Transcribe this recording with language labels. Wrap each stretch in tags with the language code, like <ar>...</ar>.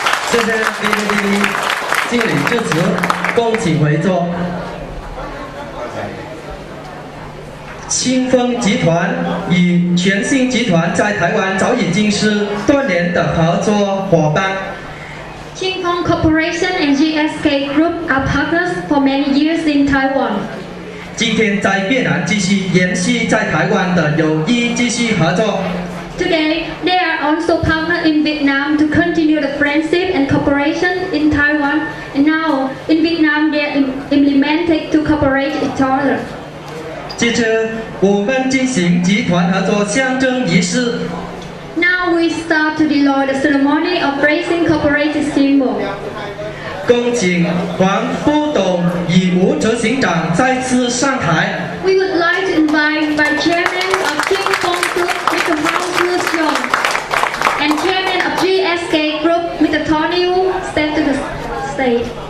<zh>谢谢 VMAP 经理致辞，恭请回座。清丰集团与全新集团在台湾早已经是多年的合作伙伴。</zh> <en>Qingfeng Corporation and GSK Group are partners for many years in Taiwan.</en> <zh>今天在越南继续延续在台湾的友谊，继续合作。</zh> <en>Today, they are also partners in Vietnam to continue the friendship and cooperation in Taiwan. And now, in Vietnam, they are implemented to cooperate each other.</en> <zh>接着，我们进行集团合作象征仪式。</zh> <en>Now we start to deploy the ceremony of raising cooperative symbol.</en> <zh>恭请黄副董与吴执行长再次上台。</zh> <en>We would like to invite Vice Chairman of Qingfeng Group, Mr. Huang Zhixiong, and Chairman of GSK Group, Mr. Tony Wu, step to the stage.</en>